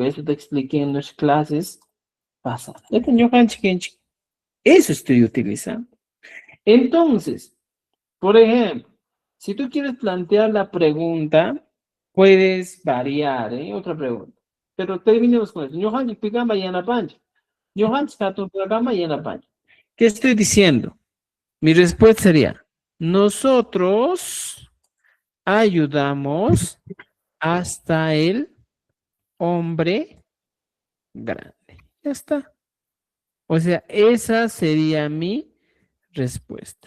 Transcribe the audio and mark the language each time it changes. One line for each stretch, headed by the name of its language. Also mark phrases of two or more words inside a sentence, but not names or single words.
Spanish: Esto te expliqué en las clases pasadas. Esto
Quechua: Ñujanchik, inchik.
Spanish: Eso estoy utilizando. Entonces, por ejemplo, si tú quieres plantear la pregunta, puedes variar, ¿eh? Otra pregunta. Pero terminemos con esto.
Quechua: Ñujanchik pikama yanapanchik. Ñujanchik hatun pikama yanapanchik.
Spanish: ¿Qué estoy diciendo? Mi respuesta sería, nosotros ayudamos hasta el hombre grande. Ya está. O sea, esa sería mi respuesta.